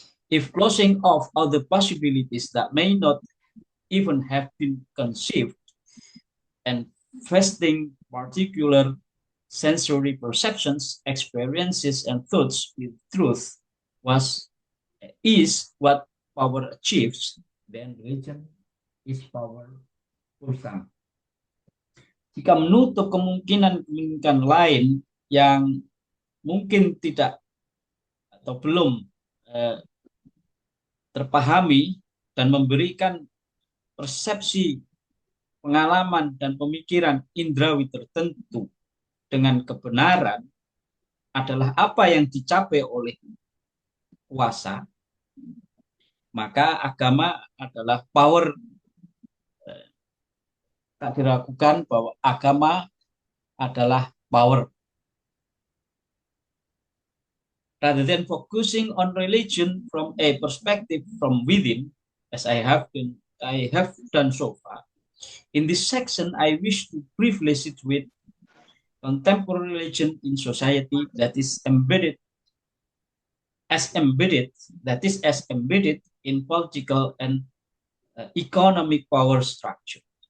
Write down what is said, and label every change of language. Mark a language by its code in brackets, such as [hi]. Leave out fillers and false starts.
[en] If closing off other possibilities that may not even have been conceived and vesting particular sensory perceptions, experiences, and thoughts with truth was is what power achieves, then religion is power pulsang. [id] Jika menutup kemungkinan lain yang mungkin tidak atau belum eh, terpahami dan memberikan persepsi, pengalaman, dan pemikiran indrawi tertentu dengan kebenaran adalah apa yang dicapai oleh kuasa, maka agama adalah power. Tak diragukan bahwa agama adalah power. [en] Rather than focusing on religion from a perspective from within, as I have done so far. In this section, I wish to briefly situate contemporary religion in society as embedded as embedded in political and economic power structure.